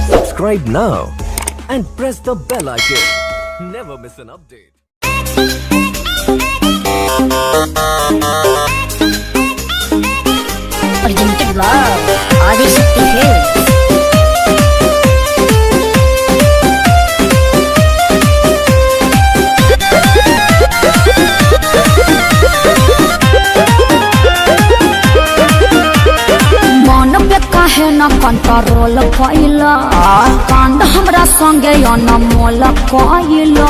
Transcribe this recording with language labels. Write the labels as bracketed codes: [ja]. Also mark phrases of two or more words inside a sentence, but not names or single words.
[en] Subscribe now and press the bell icon. Never miss an update. Presented by Adi Shakti Films. [bho] काहे न कंट्रोल कइला कांड हमरा संगे अनमोल कइला